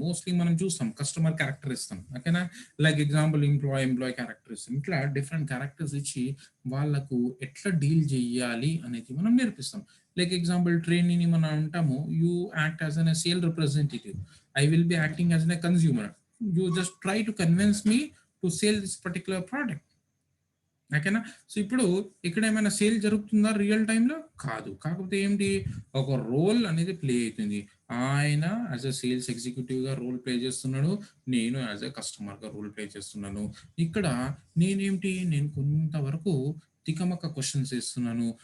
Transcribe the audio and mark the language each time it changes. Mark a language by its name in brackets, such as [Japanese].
[Telugu] Mostly మనం చూస్తాం customer character ఇస్తాం. ఓకేనా? లైక్ ఎగ్జాంపుల్ ఎంప్లాయీ క్యారెక్టర్ ఇస్తాం. ఇట్లా డిఫరెంట్ క్యారెక్టర్స్ ఇచ్చి వాళ్ళకు ఎట్లా డీల్ చేయాలి అనేది మనం నేర్పిస్తాం. లైక్ ఎగ్జాంపుల్ ట్రైనీని మనం అంటాము, [English] You act as an sale representative. I will be acting as an consumer. You just try to convince me to sell this particular product. [Telugu] ఓకేనా? సో ఇప్పుడు ఇక్కడ ఏమైనా సేల్ జరుగుతుందా రియల్ టైమ్‌లో? కాదు. కాకపోతే ఏంటి, ఒక రోల్ అనేది ప్లే అయితుంది. ఆయన as a sales ఎగ్జిక్యూటివ్‌గా role play చేస్తున్నాడు. నేను యాస్ ఎ కస్టమర్‌గా రోల్ ప్లే చేస్తున్నాను. ఇక్కడ నేను కొంతవరకు తికమక క్వెషన్స్ ఏస్తున్నాను.